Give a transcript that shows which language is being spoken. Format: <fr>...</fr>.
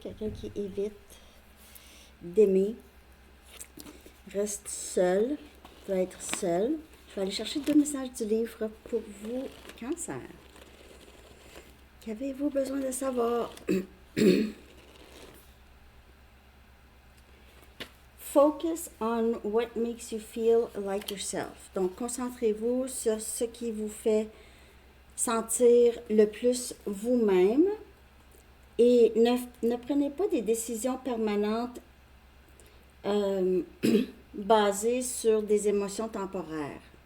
<fr>Quelqu'un qui évite d'aimer, reste seul, peut être seul. Je vais aller chercher 2 messages du livre pour vous, Cancer. Qu'avez-vous besoin de savoir?</fr> <en>Focus on what makes you feel like yourself.</en> <fr>Donc, concentrez-vous sur ce qui vous fait sentir le plus vous-même et ne prenez pas des décisions permanentes basées sur des émotions temporaires.</fr>